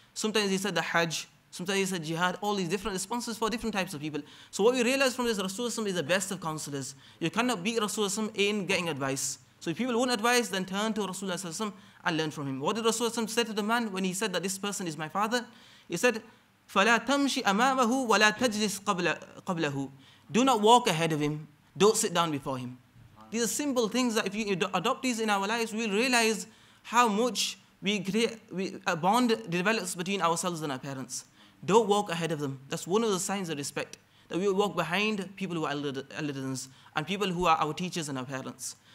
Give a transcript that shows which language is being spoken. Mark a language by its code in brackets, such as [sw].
[en] Sometimes he said the hajj. Sometimes he said jihad. All these different responses for different types of people. So what we realize from this, Rasulullah is the best of counselors. You cannot beat Rasulullah in getting advice. So if people won't advise, then turn to Rasulullah and learn from him. What did Rasulullah say to the man when he said that this person is my father? He said, [ar] فَلَا تَمْشِ أَمَامَهُ وَلَا تَجْلِسْ قَبْلَهُ. [en] Do not walk ahead of him. Don't sit down before him. These are simple things that if you adopt these in our lives, we'll realize how much a bond develops between ourselves and our parents. Don't walk ahead of them. That's one of the signs of respect. That we will walk behind people who are elder than us and people who are our teachers and our parents.